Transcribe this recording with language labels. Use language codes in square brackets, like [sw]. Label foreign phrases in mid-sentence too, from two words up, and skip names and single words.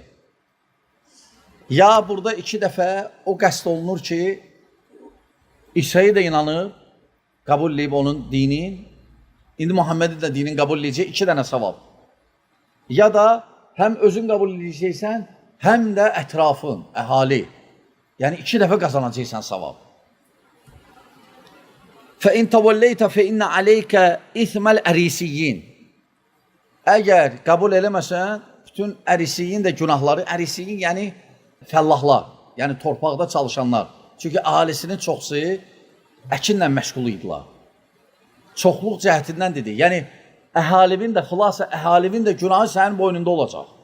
[az] Ya burada 2 dəfə o qəsd olunur ki, İsa'ya da inanıb, qəbul edib onun dinin, indi Muhammedin də dinin qəbul edəcək 2 dənə savab. Ya da həm özün qəbul edəcəksən, həm də ətrafın, əhali. Yəni 2 dəfə qazanacaqsan savab. [ar] فَإِنْ تَوَلَّيْتَ فَإِنَّ عَلَيْكَ إِثْمَ الْأَرِيسِيِّينَ [az] Əgər qəbul eləməsən, bütün ərisiyin də günahları, ərisiyin yəni fəllahlar, yəni torpaqda çalışanlar. Çünki əhalisinin çoxsu əkinlə məşğul idilər. Çoxluq cəhətindən dedi. Yəni əhalinin də xülasə əhalinin də günahı sənin boynunda olacaq.